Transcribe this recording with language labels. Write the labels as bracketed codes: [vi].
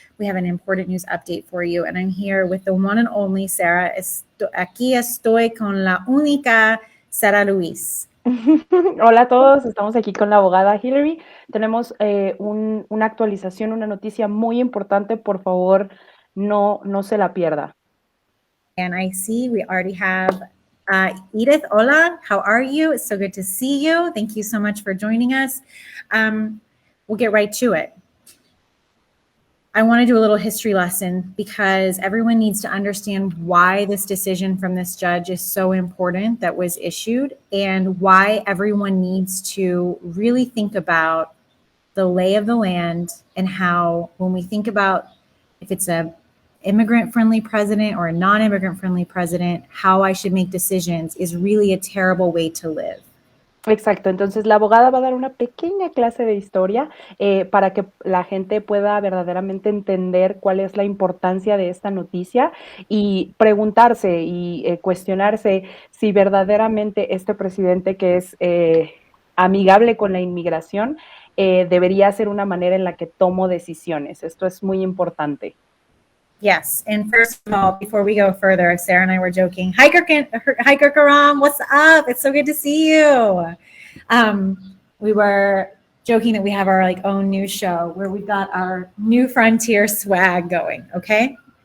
[en] We have an important news update for you, and I'm here with the one and only Sarah. [es] Aquí estoy con la única Sarah Luis. Hola a todos, estamos aquí con la abogada Hilary. Tenemos una actualización, una noticia muy importante, por favor, no se la pierda. [en] And I see we already have Edith. Hola, how are you? It's so good to see you. Thank you so much for joining us. We'll get right to it. I want to do a little history lesson because everyone needs to understand why this decision from this judge is so important that was issued, and why everyone needs to really think about the lay of the land, and how when we think about if it's a immigrant-friendly president or a non-immigrant-friendly president, how I should make decisions is really a terrible way to live. [es] Exacto, entonces la abogada va a dar una pequeña clase de historia para que la gente pueda verdaderamente entender cuál es la importancia de esta noticia y preguntarse y cuestionarse si verdaderamente este presidente que es amigable con la inmigración debería ser una manera en la que tomo decisiones. Esto es muy importante. [en] Yes, and first of all, before we go further, Sarah and I were joking. Hi, Kirkaram, what's up? It's so good to see you. We were joking that we have our own news show where we've got our New Frontier swag going, okay?